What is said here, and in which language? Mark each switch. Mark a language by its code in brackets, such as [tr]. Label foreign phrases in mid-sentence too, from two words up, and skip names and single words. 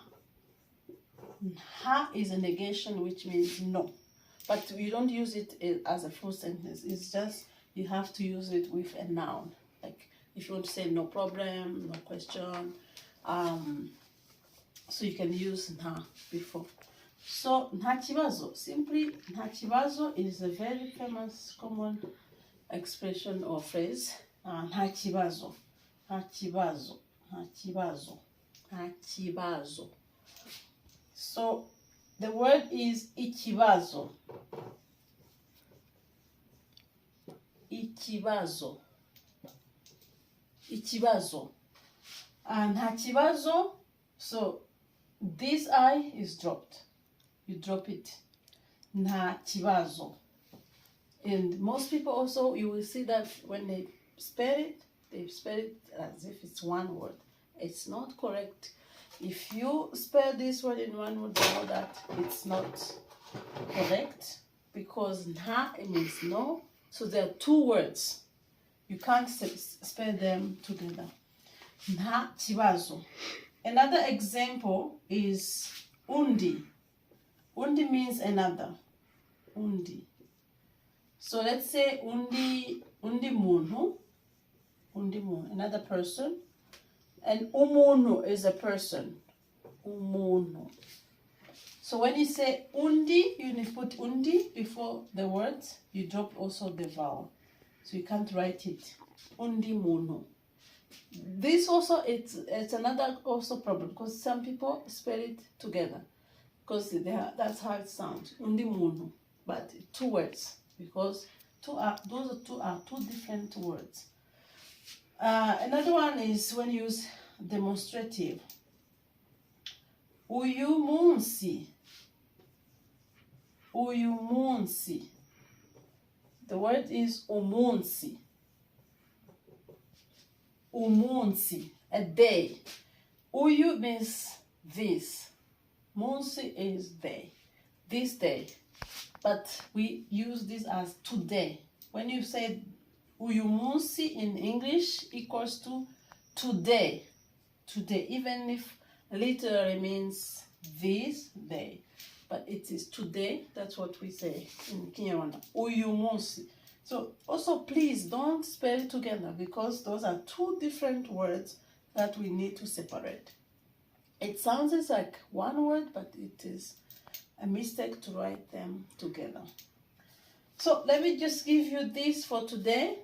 [en] Nha is a negation, which means no. But you don't use it as a full sentence. It's just you have to use it with a noun. Like if you want to say no problem, no question, so you can use nha before. So [rw] nta kibazo, [en] simply [rw] nta kibazo [en] is a very famous common expression or phrase. [rw] Nta kibazo, nta kibazo, nta kibazo, nta kibazo. [en] So the word is ikibazo. [rw] Ikibazo. Ikibazo. And nta kibazo, [en] so this I is dropped. You drop it. [rw] Nta kibazo. [en] And most people also, you will see that when they spell it as if it's one word. It's not correct. If you spell this word in one word, you know that it's not correct because nha means no. So there are two words. You can't spell them together. [rw] Nta kibazo. [en] Another example is undi. Undi means another. Undi. So let's say [rw] undi muntu. Undi muntu, [en] another person. And umuntu is a person. [rw] Umuntu. [en] So when you say undi, you need to put undi before the words. You drop also the vowel. So you can't write it. [rw] Undi muntu. [en] This also, it's another also problem because some people spell it together. Because that's how it sounds. [rw] Undi muntu. [en] But two words. Because those two are two different words. Another one is when you use demonstrative. [rw] Uyu munsi. Uyu munsi. [en] The word is umunsi. [rw] Umunsi, [en] a day. Uyu means this. Munsi is day. This day. But we use this as today. When you say [rw] uyu munsi [en] in English equals to today. Today, even if literally means this day. But it is today, that's what we say in Kinyarwanda. [rw] Uyu munsi. [en] So also please don't spell it together because those are two different words that we need to separate. It sounds like one word, but it is a mistake to write them together. So let me just give you this for today.